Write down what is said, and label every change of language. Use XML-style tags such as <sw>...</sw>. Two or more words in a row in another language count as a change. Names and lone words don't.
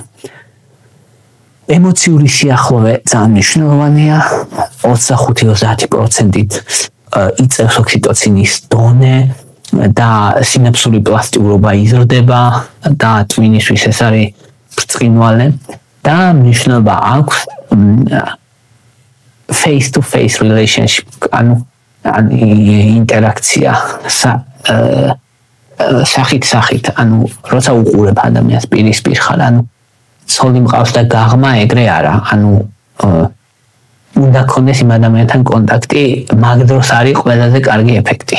<ka>ემოციური სიახლოვე ძალიან მნიშვნელოვანია, 25-30%-ით იწევს ოქსიტოცინის დონე და სინაფსური პლასტიურობა იზრდება და ტვინისთვის ეს არის ბრწყინვალე და მნიშვნელობა აქვს</ka> <en>face to face relationship,</en> <ka>ანუ ინტერაქცია სახით, ანუ როცა უყურებ ადამიანს პირისპირ ხარ, ანუ ცოლი მყავს და გაღმა ეგრე არა, ანუ უნდა ქონდეს იმ ადამიანთან კონტაქტი, მაგ დროს არის ყველაზე კარგი ეფექტი.</ka>